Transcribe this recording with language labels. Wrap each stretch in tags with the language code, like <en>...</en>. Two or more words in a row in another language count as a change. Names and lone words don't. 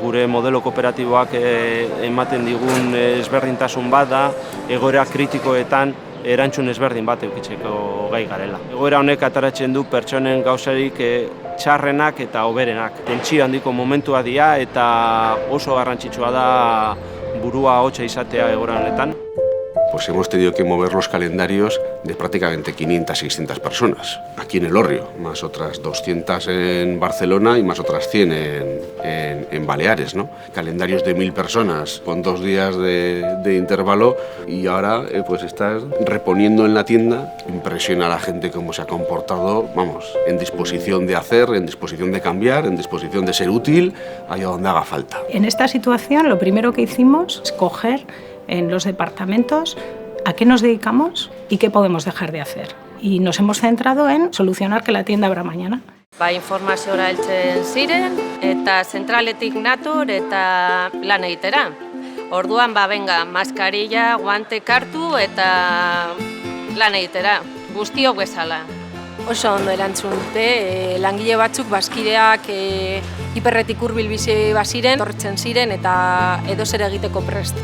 <eu>Gure modelo kooperatiboak ematen digun ezberdintasun bat da, egoera kritikoetan erantzun ezberdin bat edukitzeko gai garela. Egoera honek ataratzen du pertsonen gauzarik txarrenak eta hoberenak. Tentsio handiko momentua dira eta oso garrantzitsua da burua hotza izatea egoera honetan.</eu> <es>Pues hemos tenido que mover los calendarios de prácticamente 500, 600 personas aquí en Elorrio, más otras 200 en Barcelona y más otras 100 en Baleares, ¿no? Calendarios de 1000 personas con 2 días de intervalo y ahora pues estás reponiendo en la tienda. Impresiona a la gente cómo se ha comportado, vamos, en disposición de hacer, en disposición de cambiar, en disposición de ser útil, allá donde haga falta. En esta situación lo primero que hicimos es coger en los departamentos a qué nos dedicamos y qué podemos dejar de hacer. Y nos hemos centrado en solucionar que la tienda abra mañana.</es> <eu>Informaziora heltzen ziren eta zentraletik nator eta lan egitera. Orduan</eu> <es>venga, maskarilla, guante</es> <eu>hartu eta lan egitera. Guztiok bezala. Oso ondo erantzun dute, langile batzuk bazkideak hiperretik hurbil bizi baziren, tortzen ziren eta edozer egiteko prest.</eu>